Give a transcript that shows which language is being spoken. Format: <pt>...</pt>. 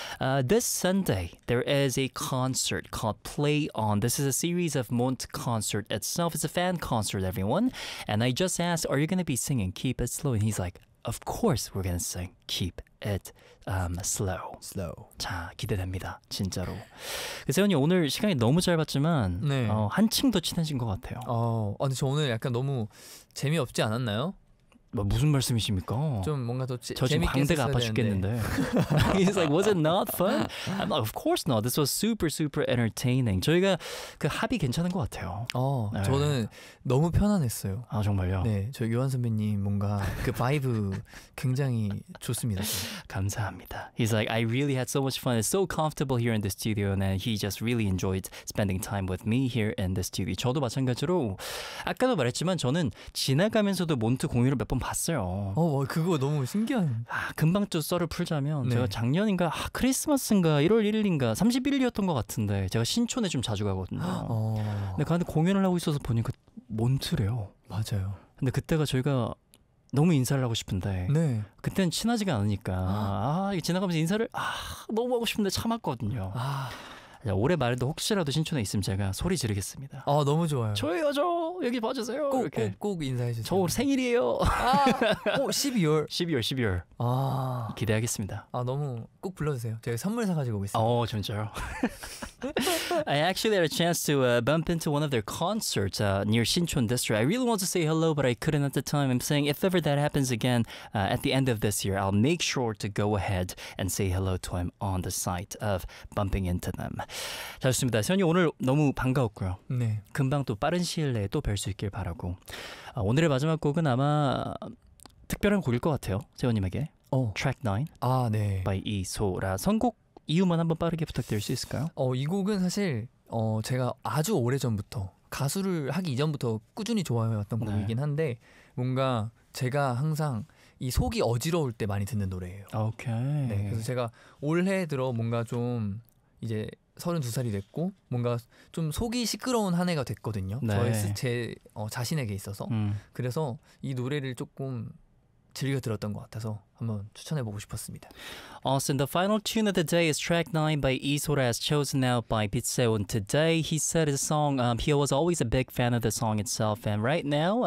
<en>This Sunday, there is a concert called Play On. This is a series of Mont concert itself. It's a fan concert, everyone. And I just asked, are you going to be singing Keep It Slow? And he's like, of course we're going to sing Keep It Slow. Slow.</en> <ko>자, 기대됩니다. 진짜로. 세훈이 오늘 시간이 너무 짧았지만 네. 한층 더 친해진 것 같아요. 근데 저 오늘 약간 너무 재미없지 않았나요? 뭐 무슨 말씀이십니까? 좀 뭔가 더 재밌게 저 지금 광대가 아파 죽겠는데. He's like, was it not fun? I'm like, of course not. This was super, super entertaining. 저희가 그 합이 괜찮은 것 같아요. 네. 저는 너무 편안했어요. 아, 정말요? 네, 저 유한 선배님 뭔가 그 바이브 굉장히 좋습니다. 감사합니다. He's like, I really had so much fun. It's so comfortable here in the studio. And he just really enjoyed spending time with me here in the studio. 저도 마찬가지로 아까도 말했지만 저는 지나가면서도 몬트 공유를 몇 봤어요. 그거 너무 신기한. 아, 금방 또 썰을 풀자면 네. 제가 작년인가 크리스마스인가 1월 1일인가 31일이었던 것 같은데 제가 신촌에 좀 자주 가거든요. 근데 그 안에 공연을 하고 있어서 보니까 몬트래요. 맞아요. 근데 그때가 저희가 너무 인사를 하고 싶은데 네. 그때는 친하지가 않으니까 지나가면서 인사를 너무 하고 싶은데 참았거든요. 올해 말에도 혹시라도 신촌에 있으면 제가 소리 지르겠습니다. 아, 너무 좋아요. 저예요, 저. 여기 봐주세요. 꼭 인사해주세요. 저 오늘 생일이에요. 12월. 12월. 기대하겠습니다. 너무 꼭 불러주세요. 제가 선물 사가지고 오고 있습니다. 진짜요?</ko> <en>I actually had a chance to bump into one of their concerts near Sinchon District. I really wanted to say hello, but I couldn't at the time. I'm saying if ever that happens again at the end of this year, I'll make sure to go ahead and say hello to him on the site of bumping into them.</en> <ko>자, 좋습니다. 세현이 오늘 너무 반가웠고요. 네. 금방 또 빠른 시일 내에 또 뵐 수 있길 바라고. 오늘의 마지막 곡은 아마 특별한 곡일 것 같아요. 세현님에게. Track 9. 아, 네.</ko> <en>By 이소라.</en> <ko>선곡 이유만 한번 빠르게 부탁드릴 수 있을까요? 이 곡은 사실 제가 아주 오래전부터 가수를 하기 이전부터 꾸준히 좋아해왔던 네. 곡이긴 한데 뭔가 제가 항상 이 속이 어지러울 때 많이 듣는 노래예요. 오케이. 네, 그래서 제가 올해 들어 뭔가 좀 이제 32살이 됐고 뭔가 좀 속이 시끄러운 한 해가 됐거든요. 네. 제 자신에게 있어서. 그래서 이 노래를 조금 즐겨 들었던 것 같아서 한번 추천해 보고 싶었습니다.</ko> <en>Austin, the final tune of the day is track 9 by 이소라 as chosen out by Bitseon today. He said his song, he was always a big fan of the song itself and right now...</en>